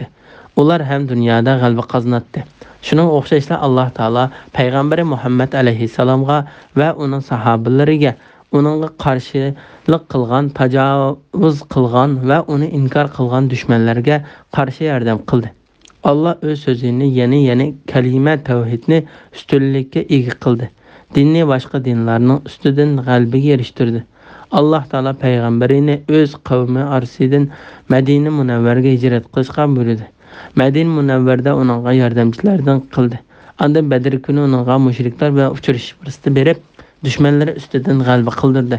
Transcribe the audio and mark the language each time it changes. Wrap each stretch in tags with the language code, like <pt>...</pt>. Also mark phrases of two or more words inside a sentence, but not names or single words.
<uz>Ular ham dunyoda g'alaba qozonadi. Shuning o'xshashla</uz> <ar>الله تعالى</ar> <uz>payg'ambari Muhammad alayhisalomga va uning sahobalariga uningga qarshilik qilgan, tajovuz qilgan va uni inkor qilgan dushmanlarga qarshi yordam qildi. Allah öz sözünü yeni kalima tavhidni üstünlükке ega qildi. Dinni boshqa dinlarning ustidan g'alabaga erishtirdi.</uz> <ar>الله تعالى</ar> <uz>payg'ambarini o'z qavmi orasidan Madina Munavvarga hijrat qilishga buyurdi. Madina Munavvarda uningga yordamchilardan qildi. Anda Badr kuni uningga mushriklar bilan uchrashish fursati berib, dushmanlari ustidan g'alaba qildirdi.</uz>